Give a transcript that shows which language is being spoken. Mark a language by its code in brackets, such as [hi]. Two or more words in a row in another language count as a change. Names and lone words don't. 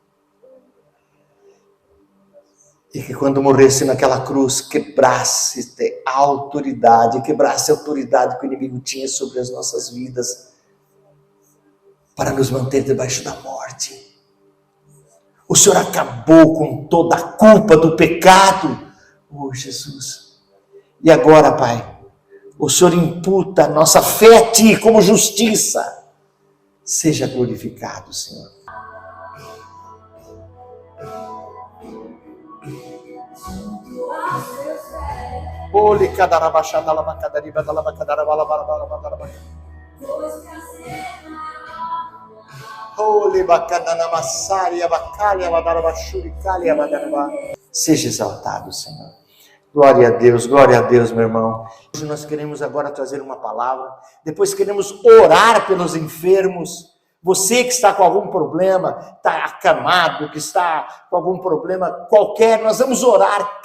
[pt] E que quando morresse naquela cruz, quebrasse a autoridade que o inimigo tinha sobre as nossas vidas, para nos manter debaixo da morte. O Senhor acabou com toda a culpa do pecado. Oh, Jesus. E agora, Pai, o Senhor imputa a nossa fé a Ti como justiça. Seja glorificado, Senhor. Ole cadarabachada labacadariba da labacadarabalabalabalabalabalabala. Ole bacadanamassaria bacalia badarabachuricalia badarabá. Seja exaltado, Senhor. Glória a Deus, meu irmão. Hoje nós queremos agora trazer uma palavra. Depois queremos orar pelos enfermos. Você que está com algum problema, está acamado, que está com algum problema qualquer, nós vamos orar.